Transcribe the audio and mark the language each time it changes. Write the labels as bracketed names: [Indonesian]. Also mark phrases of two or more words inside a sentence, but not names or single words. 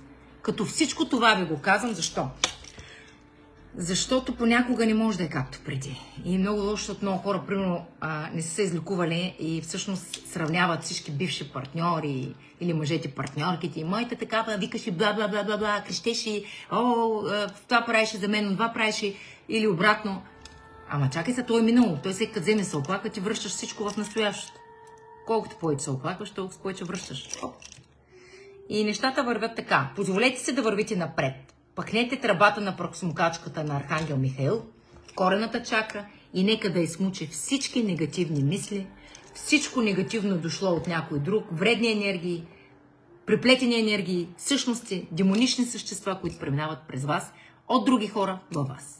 [Bulgarian] Като всичко това ви го казвам, защо? Защото понякога не може да е както преди. И много лошо, защото много хора, примерно, не са се излекували и всъщност сравняват всички бивши партньори или мъжете партньорките. И моята такава, викаш и бла-бла-бла-бла-бла, крещеш и това правиш за мен, това правиш или обратно. Ама чакай се, той е минало. Той се като вземе се оплаква, ти връщаш всичко в настоящото. Колкото повече се оплакваш, толкова повече връщаш. И нещата вървят така. Позволете се да вървите напред. Пъхнете тръбата на прахосмукачката на Архангел Михаил в корената чакра и нека да измучи всички негативни мисли, всичко негативно дошло от някой друг, вредни енергии, приплетени енергии, същности, демонични същества, които преминават през вас от други хора във вас.